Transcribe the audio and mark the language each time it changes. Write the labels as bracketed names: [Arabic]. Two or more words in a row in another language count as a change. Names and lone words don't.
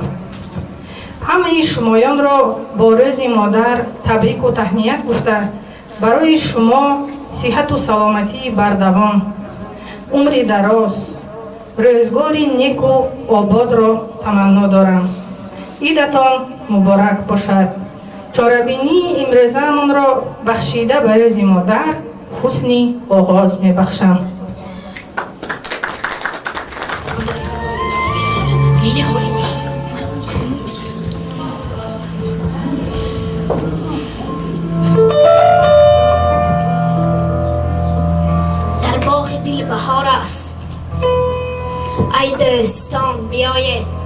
[Tajik] ҳамаи шумоёнро бо рӯзи модар табрику таҳният гуфта, барои шумо сиҳату саломатии бардавом, умри дароз, рӯзгори неку ободро таманно дорам. идатон муборак бошад. чорабинии имрӯзаамонро бахшида ба рӯзи модар ҳусни оғоз мебахшам. [Persian] در باغ دل بهار است، ای دوستان بیایید.